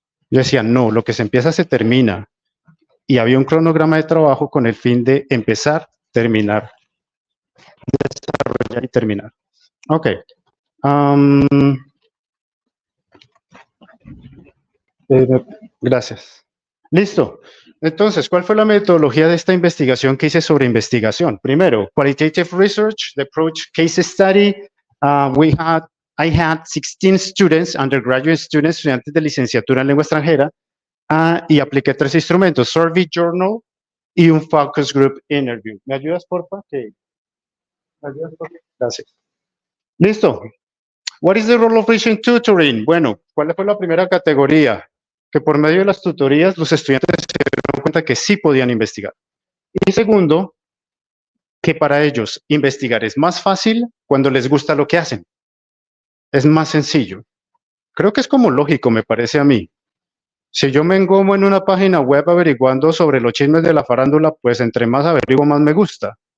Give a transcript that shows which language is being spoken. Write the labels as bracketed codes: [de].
[es] Yo decía, no, lo que se empieza se termina. Y había un cronograma de trabajo con el fin de empezar, terminar, desarrollar y terminar. Ok. Gracias. Listo. Entonces, ¿cuál fue la metodología de esta investigación que hice sobre investigación? [en] Primero, qualitative research, the approach case study. I had 16 students, undergraduate students, [es] estudiantes de licenciatura en lengua extranjera, y apliqué 3 instrumentos, survey, journal y un focus group interview. ¿Me ayudas, porfa? ¿Me ayudas, porfa? Gracias. Listo. [en] What is the role of research tutoring? [es] Bueno, ¿cuál fue la primera categoría? Que por medio de las tutorías los estudiantes se dieron cuenta que sí podían investigar. Y segundo, que para ellos investigar es más fácil cuando les gusta lo que hacen. Es más sencillo. Creo que es como lógico, me parece a mí. Si yo me engomo en una página web averiguando sobre los chismes de la farándula, pues entre más averiguo, más me gusta.